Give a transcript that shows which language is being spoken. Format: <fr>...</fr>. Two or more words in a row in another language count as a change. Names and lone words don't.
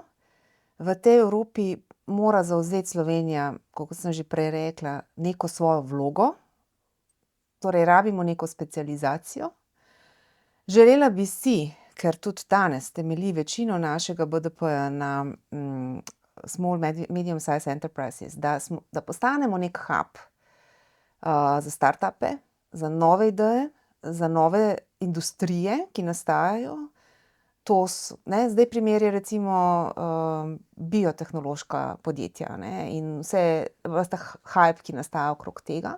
<sl>V tej Evropi mora zavzeti Slovenija, kot sem že prej rekla, neko svojo vlogo. Torej, rabimo neko specializacijo. Želela bi si, ker tudi danes temelji večino našega BDP-ja na</sl> <en>small, medium size enterprises,</en> <sl>da postanemo nek hub za startupe, za nove ideje, za nove industrije, ki nastajajo. Zdaj primer je recimo biotehnološka podjetja, in ves ta hype, ki nastaja okrog tega.</sl>